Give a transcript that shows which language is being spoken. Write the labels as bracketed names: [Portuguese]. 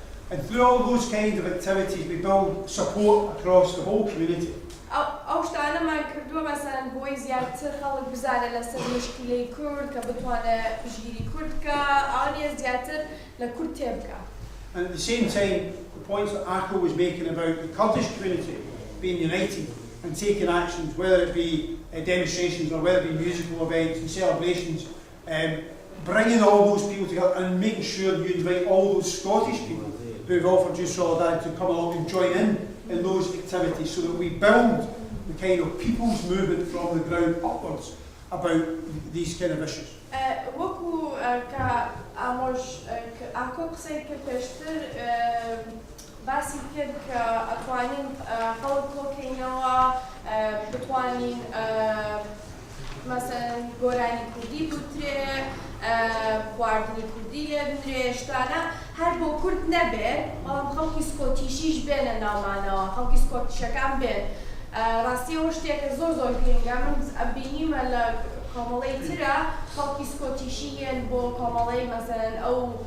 [English] And through all those kind of activities, we build support across the whole community. [Central Kurdish] ئەو شتانەمان کردووە مەسەڵەن بۆی زیاتر خەڵک بزانێت لەسەر مشکلەی کورد کە بتوانێت پشگیری کورد بکە ئەوانیە زیاتر لە کورد تێبکە. [English] And at the same time, the points that Akko was making about the Kurdish community being united and taking actions, whether it be demonstrations or whether it be musical events and celebrations, bringing all those people together and making sure you invite all those Scottish people who have offered you solidarity to come along and join in those activities, so that we build the kind of people's movement from the ground upwards about these kind of issues. [Central Kurdish] وەکو کە ئامۆژ ئاکۆ قسەی کرد پێشتر باسی کرد کە ئەتوانین خەڵک کۆکەینەوە بتوانین مەسەڵەن گۆرانی کوردی بوترێ خواردنی کوردی لێ بنرێ شتانە هەر بۆ کورد نەبێت بەڵام خەڵکی سکۆتیشیش بێنە ناومانەوە خەڵکی سکۆتیشەکان بێن ڕاستی ئەوە شتێکە زۆر زۆر گرنگە من ئەبینیمە لە کۆمەڵەی ترە خەڵکی سکۆتیشی هێن بۆ کۆمەڵەی مەسەڵەن ئەو